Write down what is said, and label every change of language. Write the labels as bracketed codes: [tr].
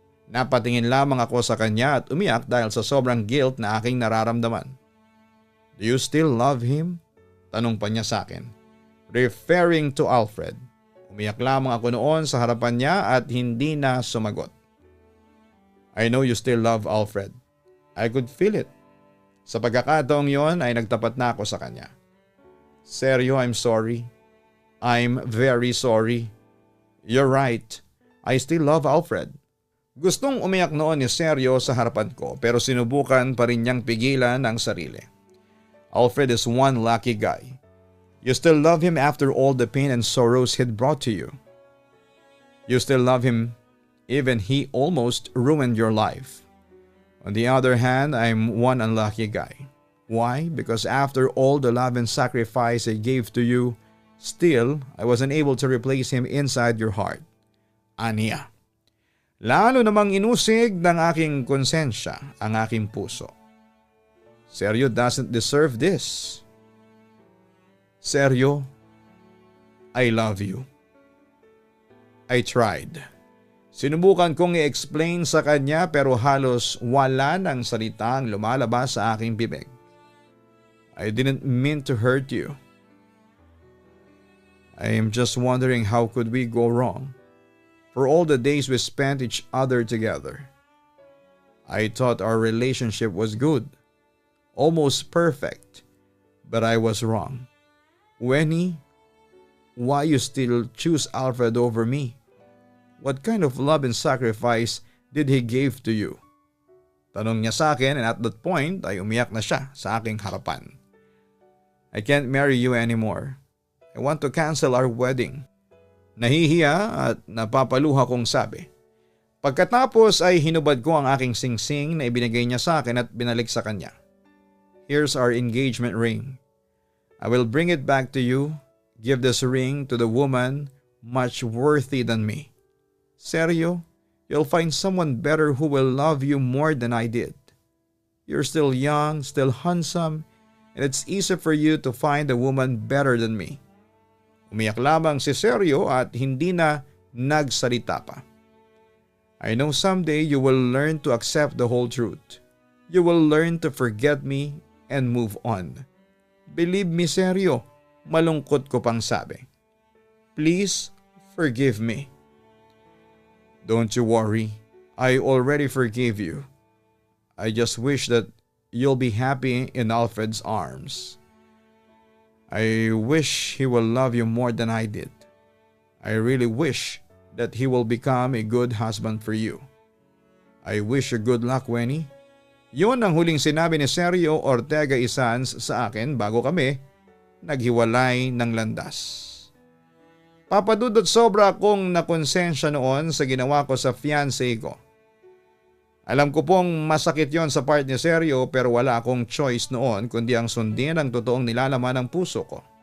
[tl] Napatingin lamang ako sa kanya at umiyak dahil sa sobrang guilt na aking nararamdaman. [en] Do you still love him? [tl] Tanong pa niya sa akin. [en] Referring to Alfred. [tl] Umiyak lamang ako noon sa harapan niya at hindi na sumagot. [en] I know you still love Alfred. I could feel it. [tl] Sa pagkakataong yon ay nagtapat na ako sa kanya. [en] Sergio, I'm sorry. I'm very sorry. You're right. I still love Alfred. [tl] Gustong umiyak noon ni Sergio sa harapan ko pero sinubukan pa rin niyang pigilan ang sarili. [en] Alfred is one lucky guy. You still love him after all the pain and sorrows he'd brought to you. You still love him even he almost ruined your life. On the other hand, I'm one unlucky guy. Why? Because after all the love and sacrifice I gave to you, still I wasn't able to replace him inside your heart. [tl] Aniya. Lalo namang inusig ng aking konsensya ang aking puso. [en] Sergio doesn't deserve this. Sergio, I love you. I tried. [tl] Sinubukan kong i-explain sa kanya pero halos wala ng salitang lumalabas sa aking bibig. [en] I didn't mean to hurt you. I am just wondering how could we go wrong for all the days we spent each other together. I thought our relationship was good, almost perfect, but I was wrong. Wenny, why you still choose Alfred over me. What kind of love and sacrifice did he give to you? [tl] Tanong niya sa akin, [en] and at that point [tl] ay umiyak na siya sa aking harapan. [en] I can't marry you anymore. I want to cancel our wedding. [tl] Nahihiya at napapaluha kong sabi. Pagkatapos ay hinubad ko ang aking singsing na ibinigay niya sa akin at binalik sa kanya. [en] Here's our engagement ring. I will bring it back to you. Give this ring to the woman much worthy than me. Seryo, you'll find someone better who will love you more than I did. You're still young, still handsome, and it's easy for you to find a woman better than me. [tl] Umiyak lamang si Seryo at hindi na nagsalita pa. [en] I know someday you will learn to accept the whole truth. You will learn to forget me and move on. Believe me, Seryo, [tl] malungkot ko pang sabi. [en] Please forgive me. Don't you worry, I already forgave you. I just wish that you'll be happy in Alfred's arms. I wish he will love you more than I did. I really wish that he will become a good husband for you. I wish you good luck, Wenny. [tl] Yun ang huling sinabi ni Sergio Ortega Isans sa akin bago kami naghiwalay ng landas. Papadudot, sobra akong nakonsensya noon sa ginawa ko sa fiancé ko. Alam ko pong masakit yon sa part ni Sergio pero wala akong choice noon kundi ang sundin ang totoong nilalaman ng puso ko.